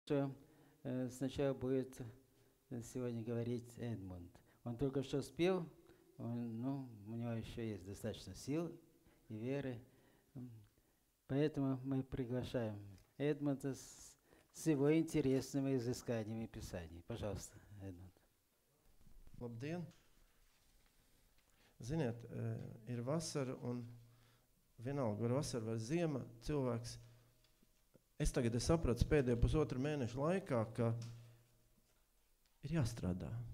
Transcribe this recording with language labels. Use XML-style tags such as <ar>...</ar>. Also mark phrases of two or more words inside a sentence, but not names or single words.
<ru>Что сначала будет сегодня говорить Эдмунд. Он только что спел, у него еще есть достаточно сил и веры. Поэтому мы приглашаем Эдмунда с его интересными изысканиями Писаний. Пожалуйста, Эдмунд.</ru> <lv>Labdien! Ziniet, ir vasara un vienalga var vasara vai ziema, cilvēks. Es tagad sapratu pēdējo pusotru mēnešu laikā, ka ir jāstrādā.</lv>